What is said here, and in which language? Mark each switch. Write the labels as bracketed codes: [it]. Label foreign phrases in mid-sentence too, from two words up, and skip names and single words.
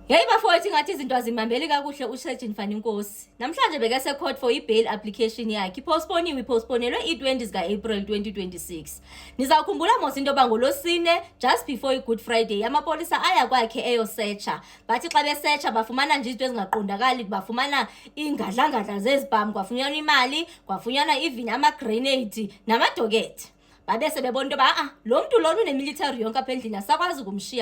[xh] Hey bafowethu ngathi izinto azimambeli kakuhle uSurgeon Faninkosi. Namhlanje bekase [en] court for [xh] i-bail application yakhe. Postponelwe i-20 zika-April 2026. Nizawukhumbula mos into yoba ngolosine [en] just before [xh] i-Good Friday amapolisa aya kwakhe eyosearcha. Bathi xa besearcha bafumana nje izinto ezingaqondakali, bafumana iingadlangadla zezibhamu, kwafunyanwa imali, kwafunyanwa even ama-grenade namadokethe. Babese bebona into yoba lo mntu lona unemilitary yonke apha endlini asakwazi ukumshiya.